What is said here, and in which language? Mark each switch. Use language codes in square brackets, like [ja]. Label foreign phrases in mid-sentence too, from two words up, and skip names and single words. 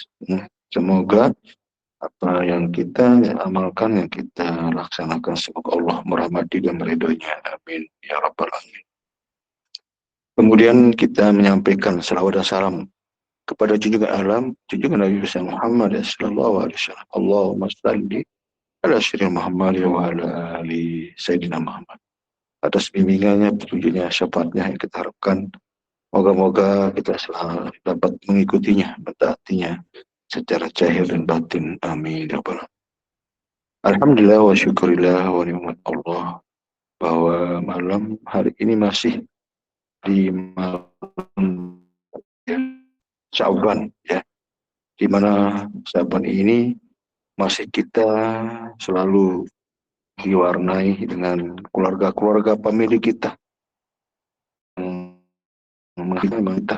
[id] Semoga apa yang kita amalkan, yang kita laksanakan, semoga Allah merahmati dan meridhoinya. [ar] آمين يا رب العالمين. [id] Kemudian kita menyampaikan salawat dan salam kepada junjungan Nabi besar Muhammad [ar] صلى الله عليه وسلم. اللهم صل على سيدنا محمد وعلى آل سيدنا محمد wa ala ali sayyidina Muhammad. [id] Atas bimbingannya, petunjuknya, syafaatnya yang kita harapkan, moga-moga kita selalu dapat mengikutinya, mentaatinya secara zahir dan batin. [ar] آمين يا رب العالمين. الحمد لله والشكر لله ونعمة الله [id] bahwa malam hari ini masih di malam Sya'ban ya, di mana Sya'ban ini masih kita selalu diwarnai dengan keluarga-keluarga pemilik kita kita.